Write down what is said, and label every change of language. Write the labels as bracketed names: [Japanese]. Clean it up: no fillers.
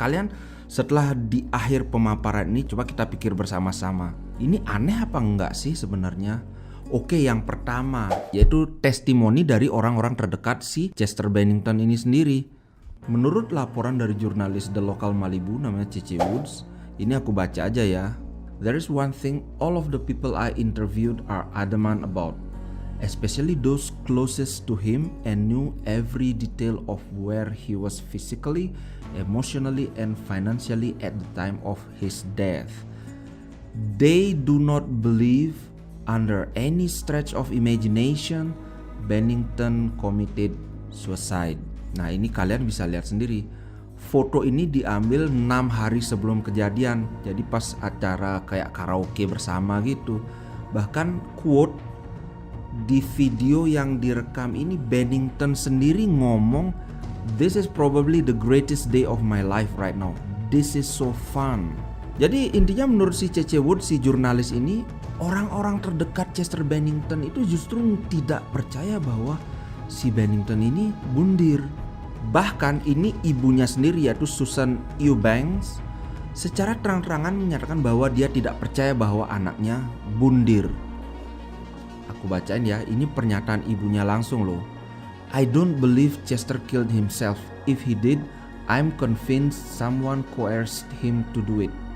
[Indonesian] Kalian setelah di akhir pemaparan ini coba kita pikir bersama-sama. Ini aneh apa enggak sih sebenarnya? Oke, yang pertama yaitu testimoni dari orang-orang terdekat si Chester Bennington ini sendiri. Menurut laporan dari jurnalis The Local Malibu namanya Cece Woods, ini aku baca aja ya. [English] There is one thing all of the people I interviewed are adamant about, especially those closest to him and knew every detail of where he was physically, emotionally, and financially at the time of his death. They do not believe under any stretch of imagination Bennington committed suicide. [Indonesian] Nah, ini kalian bisa lihat sendiri. Foto ini diambil 6 hari sebelum kejadian. Jadi pas acara kayak karaoke bersama gitu. Bahkan quote di video yang direkam ini Bennington sendiri ngomong, [English] "This is probably the greatest day of my life right now. This is so fun." [Indonesian] Jadi intinya menurut si Cece Wood, si jurnalis ini, orang-orang terdekat Chester Bennington itu justru tidak percaya bahwa si Bennington ini bundir. Bahkan ini ibunya sendiri yaitu Susan Eubanks secara terang-terangan menyatakan bahwa dia tidak percaya bahwa anaknya bundir. Aku bacain ya, ini pernyataan ibunya langsung loh. [English] "I don't believe Chester killed himself. If he did, I'm convinced someone coerced him to do it.